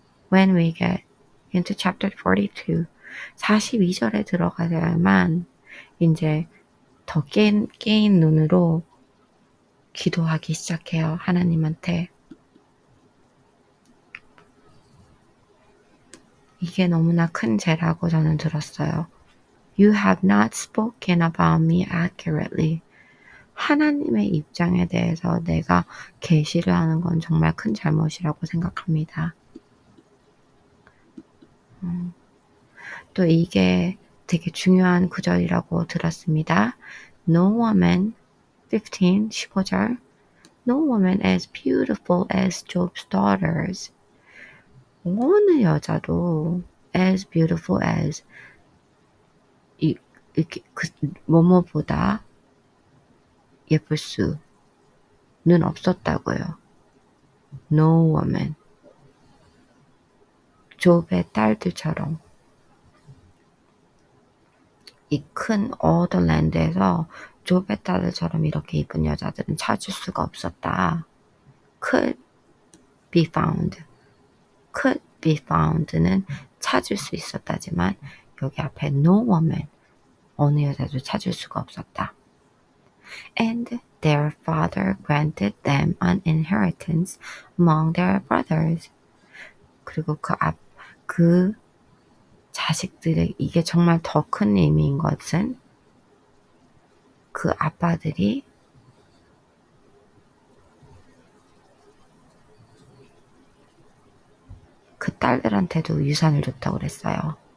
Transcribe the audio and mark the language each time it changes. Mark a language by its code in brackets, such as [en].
[en] When we get into chapter 42, [ko] 42절에 들어가야만 이제 더 깨인 눈으로 기도하기 시작해요. 하나님한테. 이게 너무나 큰 죄라고 저는 들었어요. [en] You have not spoken about me accurately. [ko] 하나님의 입장에 대해서 내가 계시를 하는 건 정말 큰 잘못이라고 생각합니다. 또 이게 되게 중요한 구절이라고 들었습니다. [en] No woman, 15절 No woman as beautiful as Job's daughters. [ko] 어느 여자도 [en] as beautiful as [ko] 뭐뭐보다 예쁠 수는 없었다고요. [en] No woman. [ko] 욥의 딸들처럼 이 큰 어더랜드에서 욥의 딸들처럼 이렇게 이쁜 여자들은 찾을 수가 없었다. [en] Could be found. Could be found는 [ko] 찾을 수 있었다지만 여기 앞에 [en] no woman. [ko] 어느 여자도 찾을 수가 없었다. [en] And their father granted them an inheritance among their brothers. [ko] 그리고 그 자식들의 이게 정말 더 큰 의미인 것은 그 아빠들이 그 딸들한테도 유산을 줬다고 그랬어요.